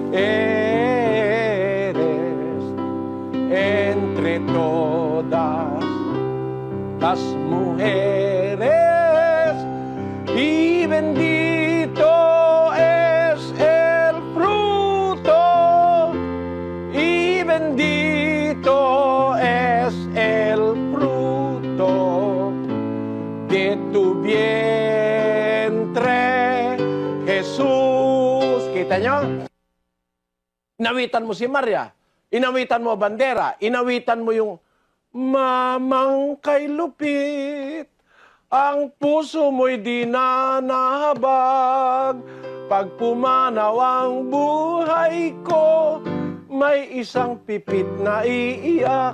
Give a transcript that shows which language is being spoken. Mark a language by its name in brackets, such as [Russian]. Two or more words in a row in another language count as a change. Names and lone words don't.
[Spanish] eres entre todas las mujeres, y bendito es el fruto, y bendito es el fruto de tu vientre, Jesús. [Filipino] Kita nyo? Inawitan mo si Maria, inawitan mo bandera, inawitan mo yung mamang kay lupit. Ang puso mo'y di na nahabag, pag pumanaw ang buhay ko, may isang pipit na iiyak.